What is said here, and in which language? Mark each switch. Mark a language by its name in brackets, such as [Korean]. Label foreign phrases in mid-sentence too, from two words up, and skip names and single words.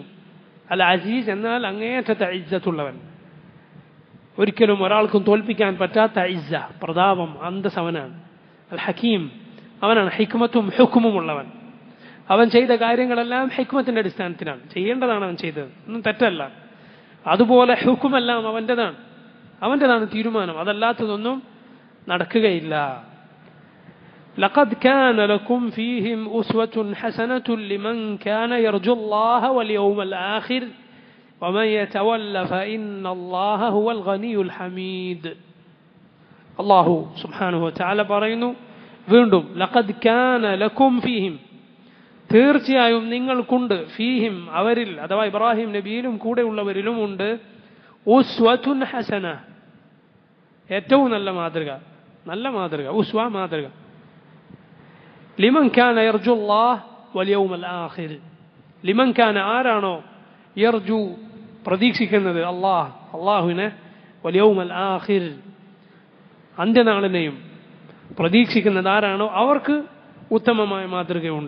[Malayalam] അൽ അസീസ് എന്നാൽ അങ്ങേയറ്റത്തെ ഇസ്സത്തുള്ളവൻ, ഒരിക്കലും ഒരാൾക്കും തോൽപ്പിക്കാൻ പറ്റാത്ത ഇസ്സ, പ്രതാപം, അന്തസ് അവനാണ്. അൽ ഹക്കീം, അവനാണ് ഹിക്മത്തും ഹുക്മും ഉള്ളവൻ. അവൻ ചെയ്ത കാര്യങ്ങളെല്ലാം ഹിക്മത്തിന്റെ അടിസ്ഥാനത്തിലാണ്, ചെയ്യേണ്ടതാണ് അവൻ ചെയ്തത്, ഒന്നും തെറ്റല്ല. അതുപോലെ ഹുക്കുമെല്ലാം അവൻ്റെതാണ് തീരുമാനം, അതല്ലാത്തതൊന്നും നടക്കുകയില്ല. [Arabic] لقد كان لكم فيهم أسوة حسنة لمن كان يرجو الله واليوم الآخر ومن يتولى فإن الله هو الغني الحميد. الله سبحانه وتعالى [Malayalam] പറയുന്നു വീണ്ടും, [Arabic] لقد كان لكم فيهم, [Malayalam] തീർച്ചയായും നിങ്ങൾക്കുണ്ട്, ഫീഹിം അവരിൽ, അഥവാ ഇബ്രാഹിം നബിയിലും കൂടെ ഉള്ളവരിലുമുണ്ട്, [Arabic] أسوة حسنة, [Malayalam] ഏറ്റവും നല്ല മാതൃക, ഉസ്വ മാതൃക. [Arabic] لمن كان يرجو الله واليوم الآخر, لمن كان [Malayalam] ആരാണോ, യർജു പ്രതീക്ഷിക്കുന്നത് അള്ളാഹുവിനെ, [Arabic] واليوم الآخر [Malayalam] അന്ത്യനാളിനെയും പ്രതീക്ഷിക്കുന്നത് ആരാണോ അവർക്ക് ഉത്തമമായ മാതൃകയുണ്ട്.